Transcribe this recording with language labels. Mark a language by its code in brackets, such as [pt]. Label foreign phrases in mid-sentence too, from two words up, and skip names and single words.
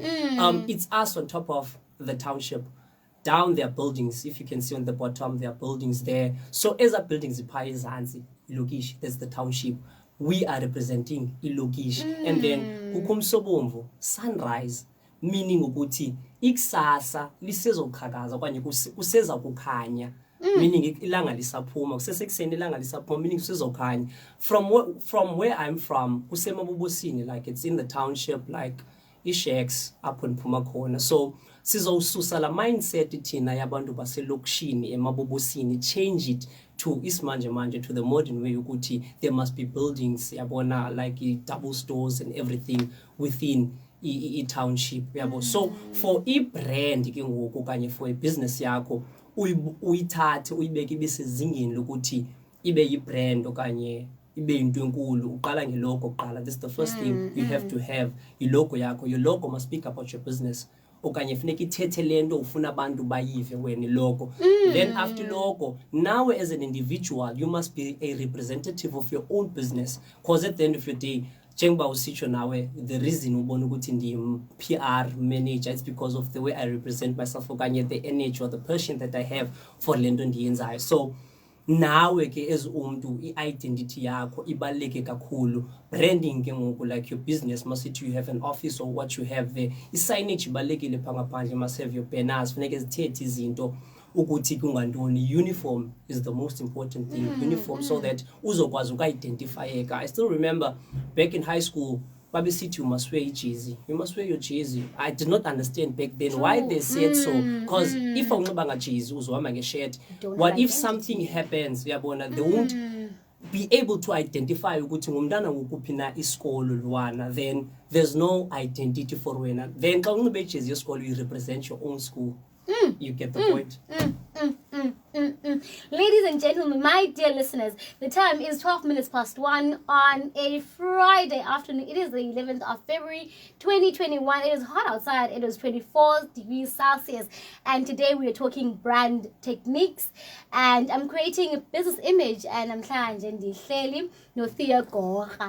[en] It's us on top of the township. Down their buildings, if you can see on the bottom, there are buildings there. So as our buildings, Ilokish, that's the township. We are representing Ilokish. And then [xh] Kukumsobomvu, sunrise, meaning ukuthi ikusasa lisezoqhakaza okanye kuseza kukhanya. meaning ilanga lisaphuma kusesekuseni ilanga lisaphuma meaning kusezokhanya [en] from where I'm from [xh] kusemabubusini, [en] like it's in the township, like [xh] ishacks apho ndiphuma khona. So sizowususa la mindset thina yabantu baselokishini emabubusini, [en] change it to [zu] ismanje manje, [en] to the modern way ukuthi there must be buildings yabona, like double stores and everything within i-township yabo. [xh] So for i-brand ke ngoku kanye for i-business yakho uyithathe uyibeke ibe sezingeni lokuthi ibe yi-brand okanye ibe into enkulu, uqala ngelogo kuqala. [en] That's the first thing you have to have, [xh] ilogo yakho. [en] Your logo must speak about your business, [xh] okanye funeka ithethe lento ufuna abantu bayive wena ilogo. [en] Then after logo, now as an individual you must be a representative of your own business, because at the end of your day [xh] njengoba usitsho nawe, [en] the reason [xh] ubona ukuthi ndim [en] PR manager is because of the way I represent myself okanye the energy or the passion that I have for [xh] lento ndiyenzayo. So nawe ke as umuntu i-identity yakho ibaluleke kakhulu. Branding ke ngoku, [en] like your business must it you have an office or what you have there, [xh] i-signage ibalulekile pha ngaphandle, [en] must have your banners, [xh] funeke zithethe izinto ukuthi kungantoni. [en] Uniform is the most important thing, uniform, so that [xh] uzokwazi uku-identifyeka. [en] I still remember back in high school Baby City, you must wear a jersey. You must wear your jersey. I did not understand back then why they said so. Because if I'm not a jersey, a shirt, what if something happens? They won't be able to identify [xh] ukuthi ngumntana ngukuphi na isikolo lwana. [en] Then there's no identity for wena. [xh] Then xa unxibe ijezi yesikolo, [en] you represent your own school. You get the point. Ladies and gentlemen, my dear listeners, the time is 12 minutes past 1 on a Friday afternoon. It is the 11th of February 2021. It is hot outside. It is 24 degrees Celsius, and today we are talking brand techniques, and I'm creating a business image, and I'm trying to no Theo Gora.